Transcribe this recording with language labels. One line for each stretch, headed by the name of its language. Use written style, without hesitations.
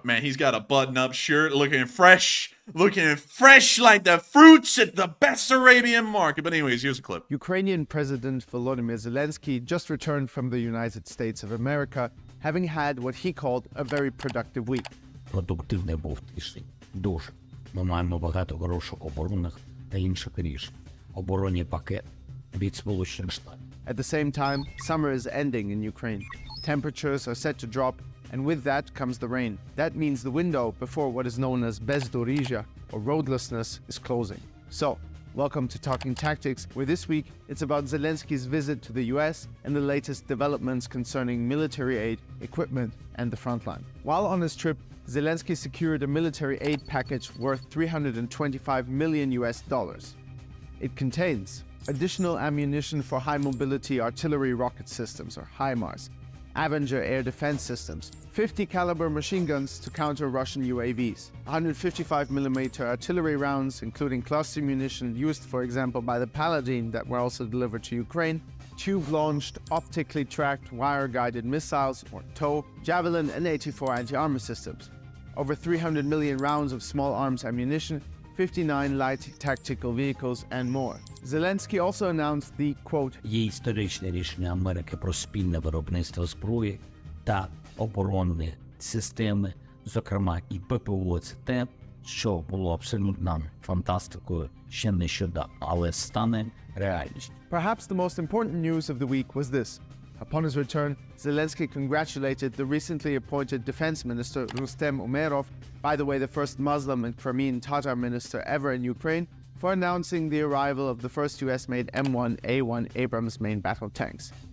English: Man, he's got a button-up shirt, looking fresh like the fruits at the best Arabian market. But anyways, here's a clip. Ukrainian President Volodymyr Zelensky just returned from the United States of America, having had what he called a very productive week.
Ukrainian: Продуктивний був тиждень. Дуже. Ми маємо багато хороших оборонних та інших рішень. Оборонний пакет від Сполучених Штатів.
English: At the same time, summer is ending in Ukraine. Temperatures are set to drop, and with that comes the rain. That means the window before what is known as bezdorija, or roadlessness, is closing. So, welcome to Talking Tactics, where this week it's about Zelensky's visit to the US and the latest developments concerning military aid, equipment, and the front line. While on his trip, Zelensky secured a military aid package worth $325 million. It contains additional ammunition for high-mobility artillery rocket systems, or HIMARS, Avenger air defense systems, 50 caliber machine guns to counter Russian UAVs, 155mm artillery rounds, including cluster munition used, for example, by the Paladin that were also delivered to Ukraine, tube-launched, optically tracked, wire-guided missiles, or TOW, Javelin and 84 anti-armor systems, over 300 million rounds of small arms ammunition, 59 light tactical vehicles, and more. Zelensky also announced the, quote,
Ukrainian: Є історичне рішення Америки про спільне виробництво зброї та оборонні системи, зокрема і ППО. Це те, що було абсолютно фантастикою ще нещодавно, але стане реальністю.
English: Perhaps the most important news of the week was this. Upon his return, Zelensky congratulated the recently appointed Defense Minister Rustem Umerov, by the way the first Muslim and Crimean Tatar minister ever in Ukraine, for announcing the arrival of the first US-made M1A1 Abrams main battle tanks.